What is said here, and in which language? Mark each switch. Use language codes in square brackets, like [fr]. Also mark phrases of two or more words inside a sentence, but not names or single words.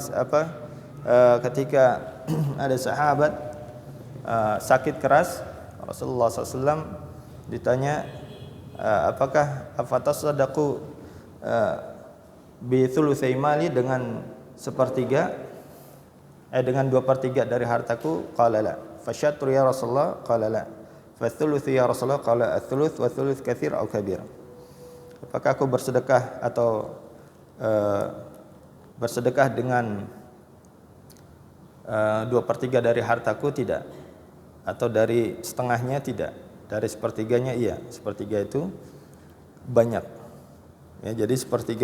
[id] Ketika ada sahabat sakit keras, Rasulullah SAW ditanya, apakah [ar] أفأتصدق بثلثي مالي, [id] dengan 1/3, dengan 2/3 dari hartaku? [ar] قال لا. فالشطر يا رسول الله? قال لا. فالثلث يا رسول الله قال الثلث والثلث كثير أو كبير. [id] Apakah aku bersedekah atau bersedekah dengan 2/3 dari hartaku? Tidak. Atau dari setengahnya? Tidak. Dari 1/3-nya iya. 1/3 itu banyak. Ya, jadi 1/3.